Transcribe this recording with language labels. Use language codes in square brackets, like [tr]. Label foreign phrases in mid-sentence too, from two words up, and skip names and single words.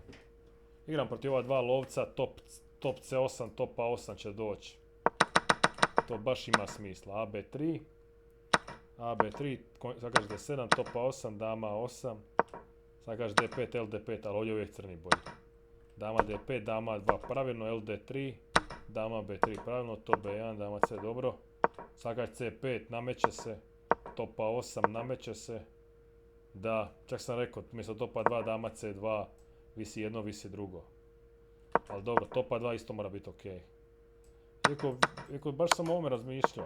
[hr] Igram protiv ova dva lovca, top C8, top A8 će doći. To baš ima smisla. AB3. AB3, sad kaže D7, topa 8, dama 8. Sad kaže D5, LD5, ali ovdje je uvijek crni bolji. Dama D5, dama 2 pravilno, LD3. Dama B3 pravilno, top B1, dama C dobro. Sad kaže C5, nameće se. Topa 8, nameće se. Da, čak sam rekao, umjesto topa 2, dama C2, visi jedno, visi drugo. Ali dobro, topa 2 isto mora biti ok. Iako baš sam o ovome razmišljao.